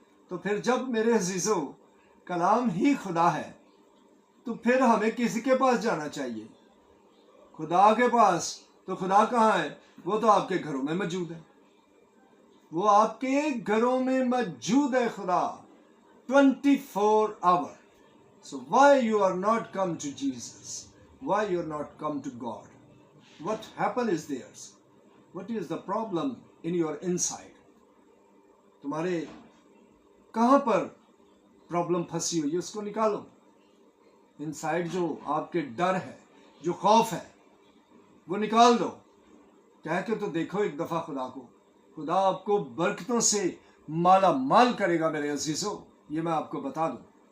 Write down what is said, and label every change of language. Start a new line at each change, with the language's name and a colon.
Urdu: تو پھر جب میرے عزیزو کلام ہی خدا ہے تو پھر ہمیں کسی کے پاس جانا چاہیے؟ خدا کے پاس. تو خدا کہاں ہے؟ وہ تو آپ کے گھروں میں موجود ہے, وہ آپ کے گھروں میں موجود ہے خدا 24 hours.
English: So why you are not come to Jesus? Why you are not come to God? What happened is theirs. What is the problem in your inside?
Urdu: تمہارے کہاں پر پرابلم پھنسی ہوئی ہے, اس کو نکالو. انسائیڈ جو آپ کے ڈر ہے, جو خوف ہے, وہ نکال دو. کہہ کے تو دیکھو ایک دفعہ خدا کو. خدا آپ کو برکتوں سے مالا مال کرے گا میرے عزیزو, یہ میں آپ کو بتا دوں.